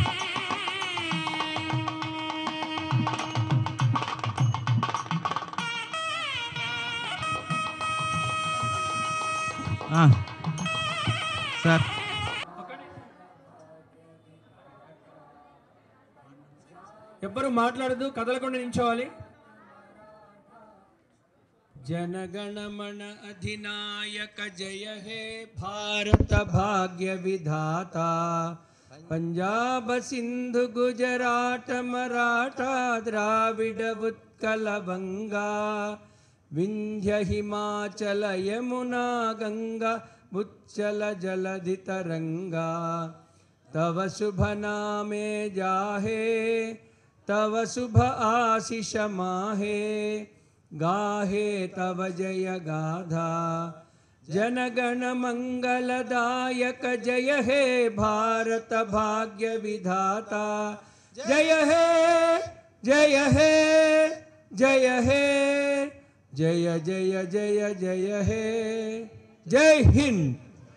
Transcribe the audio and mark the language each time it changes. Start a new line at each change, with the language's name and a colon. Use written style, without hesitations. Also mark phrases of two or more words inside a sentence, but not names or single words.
Telugu: సార్ ఎవ్వరు మాట్లాడదు, కదలకుండా నించోవాలి.
Bangla: জনগণমন অধিনায়ক জয় হে ভারত ভাগ্য বিধাতা পঞ্জাব সিন্ধু গুজরাট মরাঠা দ্রাবিড় উৎকল বঙ্গ বিন্ধ্য হিমাচল যমুনা গঙ্গা উচ্ছল জলধি তরঙ্গ তব শুভ নামে জাহে তব শুভ আশিস মাহে গাহে তব জয় গাথা জনগণ মঙ্গলদায়ক জয় হে ভারত ভাগ্য বিধাতা জয় হে জয় হে জয় হে জয় জয় জয় জয় হে
Hindi: जय हिंद।